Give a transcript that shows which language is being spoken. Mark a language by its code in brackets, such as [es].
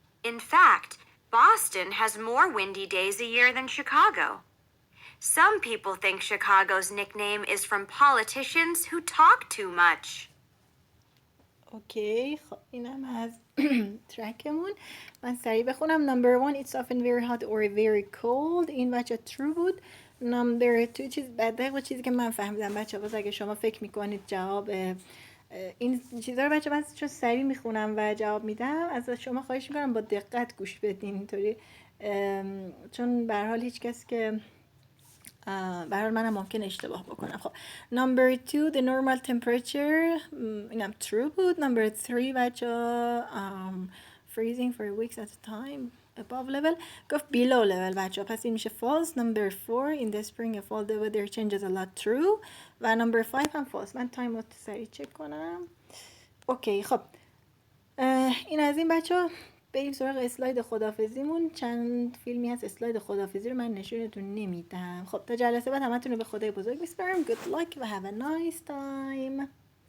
[en] In fact, Boston has more windy days a year than Chicago. Some people think Chicago's nickname is from politicians who talk too much. [fa] اوکی خب اینم از ترکمون. من سریع بخونم. [en] Number 1 it's often very hot or very cold. [fa] این بچه true بود. نمبر 2 چیز بدقیق چیزی که من فهمیدم بچه باز اگه شما فکر میکنید جواب این چیزا رو بچه من چون سریع میخونم و جواب میدم از شما خواهش میکنم با دقت گوش بدین اینطوری، چون به هر حال هیچ کس که به هر حال منم ممکن اشتباه بکنم. [en] خب number 2 the normal temperature [fa] اینم true بود. [en] number 3 بچه freezing for weeks at a time above level گفت below level [fa] بچه پس این میشه [en] false. number 4 in the spring and fall the weather changes a lot true و number 5 هم false. [fa] من تایم رو سریع چک کنم. اوکی خب این از این بچه بریم سراغ اسلاید خداحافظیمون. چند فیلمی هست اسلاید خداحافظی رو من نشونتون نمیدم. خب تا جلسه بعد همتون رو به خدای بزرگ میسپارم. [en] Good luck [fa] و [en] have a nice time.